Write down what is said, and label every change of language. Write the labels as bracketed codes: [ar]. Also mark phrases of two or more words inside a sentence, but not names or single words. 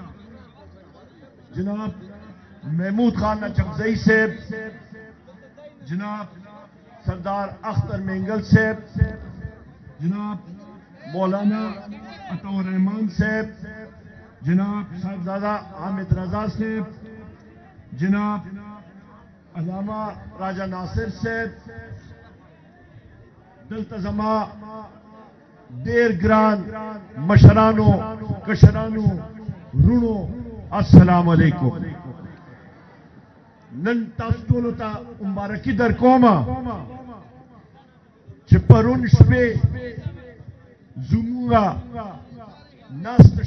[ur] جناب محمود خان اچکزئی صاحب، جناب سردار اختر مینگل صاحب، جناب مولانا عطا الرحمان صاحب، جناب صاحبزادہ حامد رضا صاحب، جناب علامہ راجہ ناصر صاحب، [ps] دلتزما دیر گران مشرانو کشرانو رونو [ar] السلام علیکم. [ps] نن تاسو ټولو ته مبارکي در کومه چې پرون شپې زموږه ناسته